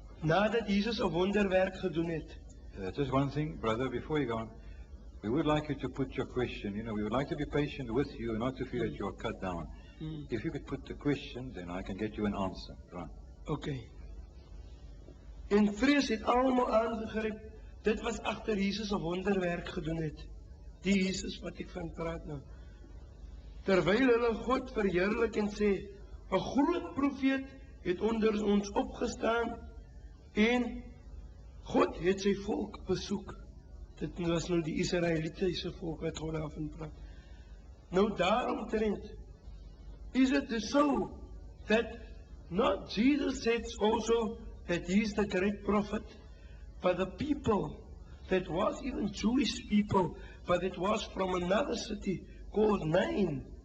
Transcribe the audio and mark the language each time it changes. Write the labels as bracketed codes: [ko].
[af] nadat Jesus 'n wonderwerk gedoen het. [en] Just one thing, brother, before you go on. We would like you to put your question. You know, we would like to be patient with you and not to feel that you're cut down. If you could put the question, then I can get you an answer. Right. Okay. [af] En vrees het almal aangegryp. Dit was agter Jesus 'n wonderwerk gedoen het. Die Jesus wat ek van praat nou. Terwyl hulle God verheerlik en sê, 'n groot profeet het onder ons opgestaan en God het sy volk besoek. Dit was nou die Israelitiese volk wat God daarvan praat. Nou daaromtrent is [en] it so that not Jesus said also that he is the great prophet, but the people that was even Jewish people, but it was from another city called Nain.